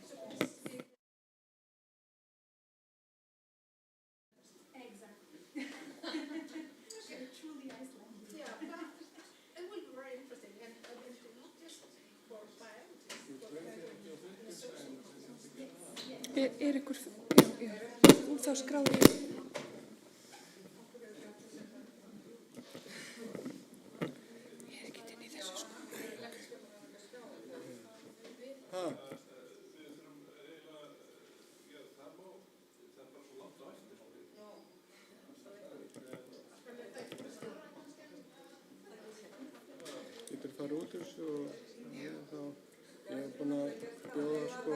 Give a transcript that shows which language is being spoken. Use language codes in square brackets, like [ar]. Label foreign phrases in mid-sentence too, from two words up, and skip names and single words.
[en] Exactly. They're truly Icelandic. Yeah, but it will be very interesting, and not just for biologists, but in a social context. [is] Er ykkur, já, þú þá skráði ég. Ég er ekkert inn í þessu sko. Ha, getur farið út úr þessu og þá ég er búin að bjóða sko.